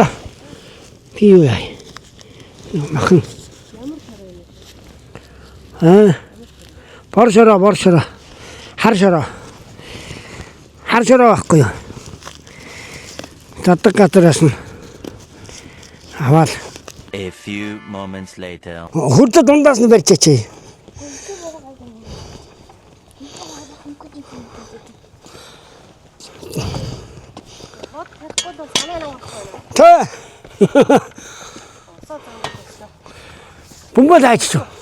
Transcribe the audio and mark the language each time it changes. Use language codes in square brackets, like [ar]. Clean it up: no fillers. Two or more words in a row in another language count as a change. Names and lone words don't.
[mn] Би юу яа? Махан. Боршороо. Хар шороо байхгүй юу? Заддаг гадраас нь аваад. [en] A few moments later. [mn] Хурд дундаас нь барьчаач. Тэ. Бумбал хайчих.